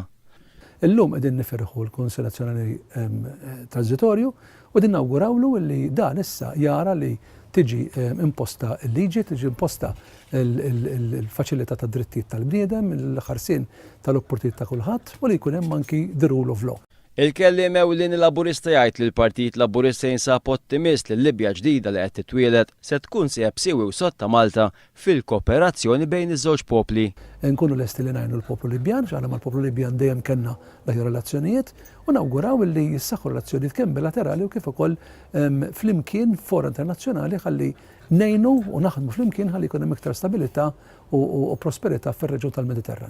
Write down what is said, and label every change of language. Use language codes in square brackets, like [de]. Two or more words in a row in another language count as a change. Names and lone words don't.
[mt] Illum qegħdin nifirħu l-Kunsell Nazzjonali Transitorju u qegħdin nawgurawlu li dan issa jara li tiġi imposta l-liġi, tiġi imposta il-faċilità ta' drittijiet tal-bniedem, il-ħarsien tal-opportunità ta' kulħadd u li jkun hemm anki [en] the rule of law. [mt] Il-kelliem ewlieni Laburista jgħid li l-Partit Laburista jinsab ottimist li l-Libja ġdida li qed titwieled se tkun sieħeb siewi sotta Malta fil-kooperazzjoni bejn iż-żewġ popli. Nkunu lesti li ngħinu l-poplu Libjan, x'aħna mal-poplu Libjan dejjem kellna l-aħjar relazzjonijiet u nawguraw li jissaħħu relazzjonijiet kemm bilaterali u kif ukoll flimkien fora internazzjonali ħalli ngħinu u naħdmu flimkien ħalli jkun hemm iktar stabilità u prosperità fir-reġjun tal-Mediterran.